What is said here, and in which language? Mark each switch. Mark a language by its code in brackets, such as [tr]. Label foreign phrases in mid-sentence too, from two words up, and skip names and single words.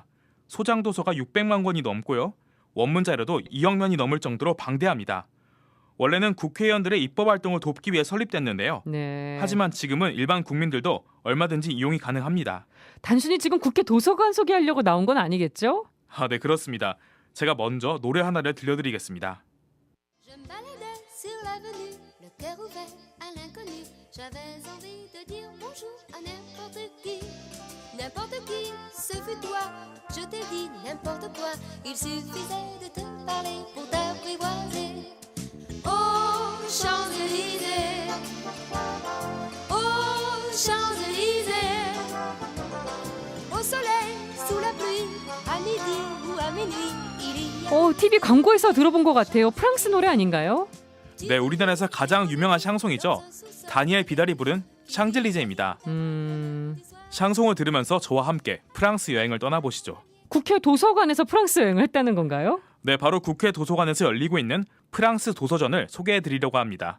[ko] 소장도서가 600만 권이 넘고요. 원문 자료도 2억 면이 넘을 정도로 방대합니다. 원래는 국회의원들의 입법활동을 돕기 위해 설립됐는데요. 네. 하지만 지금은 일반 국민들도 얼마든지 이용이 가능합니다. 단순히 지금 국회 도서관 소개하려고 나온 건 아니겠죠? 아, 네, 그렇습니다. 제가 먼저 노래 하나를 들려드리겠습니다. [fr] Je me baladais sur l'avenue, le cœur ouvert à l'inconnu. J'avais envie de dire bonjour à n'importe qui. N'importe qui, ce fut toi. Je t'ai dit n'importe quoi. Il suffisait de te parler pour t'apprivoiser. Aux Champs-Élysées, aux Champs-Élysées, au soleil, sous la pluie, à midi ou à minuit, il y a... [ko] TV 광고에서 들어본 것 같아요. 프랑스 노래 아닌가요? 네, 우리나라에서 가장 유명한 샹송이죠. 다니엘 비달이 부른 샹젤리제입니다. 샹송을 들으면서 저와 함께 프랑스 여행을 떠나보시죠. 국회 도서관에서 프랑스 여행을 했다는 건가요? 네, 바로 국회 도서관에서 열리고 있는 프랑스 도서전을 소개해드리려고 합니다.